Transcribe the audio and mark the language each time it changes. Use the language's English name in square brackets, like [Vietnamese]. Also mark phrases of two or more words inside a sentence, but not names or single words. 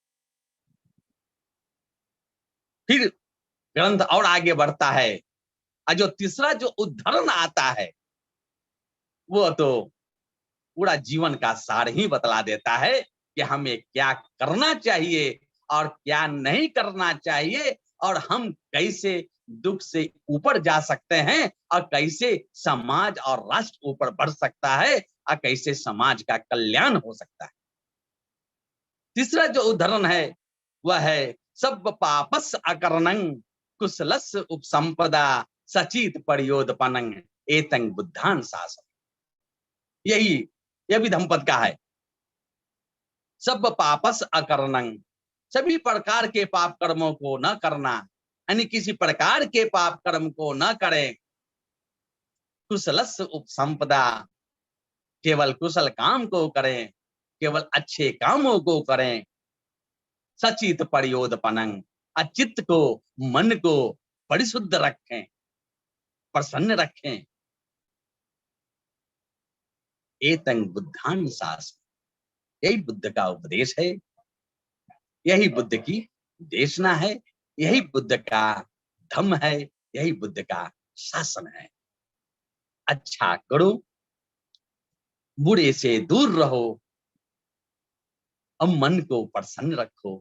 [Hindi] फिर ग्रंथ और आगे बढ़ता है, और जो तीसरा जो उदाहरण आता है वो तो पूरा जीवन का सार ही बतला देता है कि हमें क्या करना चाहिए और क्या नहीं करना चाहिए, और हम कैसे दुख से ऊपर जा सकते हैं, और कैसे समाज और राष्ट्र ऊपर बढ़ सकता है, और कैसे समाज का कल्याण हो सकता है। तीसरा जो उदाहरण है वह है, [Pali] सब पापस अकरणं कुशलस उपसंपदा सचित परियोदपनं एतं बुद्धान शासन। [Hindi] यही यह भी धम्मपद का है। [Pali] सब पापस अकरणं, [Hindi] सभी प्रकार के पाप कर्मों को न करना, यानी किसी प्रकार के पाप कर्म को न करें। [Pali] कुशलस उपसंपदा, [Hindi] केवल कुशल काम को करें, केवल अच्छे कामों को करें। [Pali] सचित परियोदपनं, [Hindi] अचित्त को, मन को परिशुद्ध रखें, प्रसन्न रखें। [Pali] एतं बुद्धान शासन, [Hindi] यही बुद्ध का उपदेश है, यही बुद्ध की देशना है, यही बुद्ध का धम्म है, यही बुद्ध का शासन है। अच्छा करो, बुरे से दूर रहो, और मन को प्रसन्न रखो।